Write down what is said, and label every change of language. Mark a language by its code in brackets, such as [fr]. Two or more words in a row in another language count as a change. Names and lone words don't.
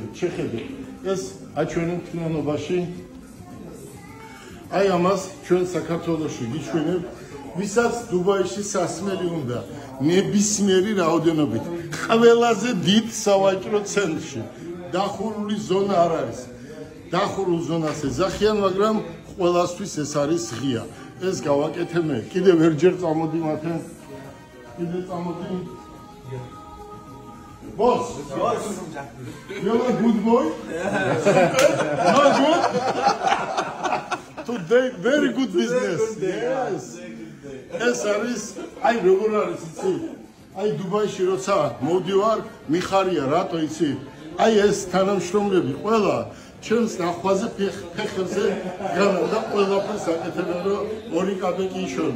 [ka] შეხედეთ, ეს აჩვენებთ თნიანობაში. აი ამას ჩვენ საქართველოში გიჩვენებთ, ვისაც დუბაიში სასმელი უნდა, ნებისმიერი რაოდენობით, ყველაზე დიდ სავაჭრო ცენტრში. დახურული ზონა არ არის. დახურულ ზონას ეძახიან, მაგრამ ყველასთვის ეს არის ღია. ეს გავაკეთე მე. კიდევ ერთჯერ წამოდი მათე. კიდე წამოდი. [en] Boss. You're a good boy? Not good? Today, very good business. Yes. [ka] ეს არის, აი როგორ არის იცი? აი დუბაიში როცა მოვდივარ, მიხარია რატო იცი? აი ეს თანამშრომლები ყველა ჩემს ნახვაზე ფეხებზე განა და ყველაფერს აკეთებენ რომ ორი კაპეკი იშოვენ.